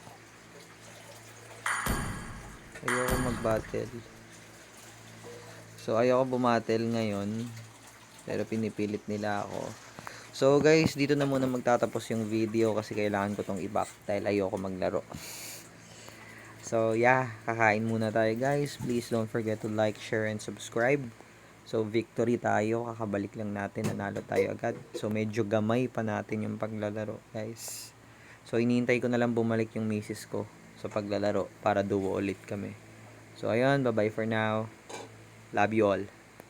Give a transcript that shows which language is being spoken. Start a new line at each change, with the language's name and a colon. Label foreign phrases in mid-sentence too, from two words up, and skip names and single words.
Filipino: Ayoko mag-battle. So, ayoko bumattle ngayon. Pero pinipilit nila ako. So, guys, dito na muna magtatapos yung video kasi kailangan ko tong i-back dahil ayoko maglaro.
English: So, yeah.
Filipino: Kakain muna tayo, guys.
English: Please don't forget to like, share, and subscribe.
Filipino: So, victory tayo. Kakabalik lang natin. Nanalo tayo agad. So, medyo gamay pa natin yung paglalaro, guys. So, inihintay ko na lang bumalik yung misis ko sa paglalaro para duo ulit kami. So, ayun.
English: Bye-bye for now. Love you all.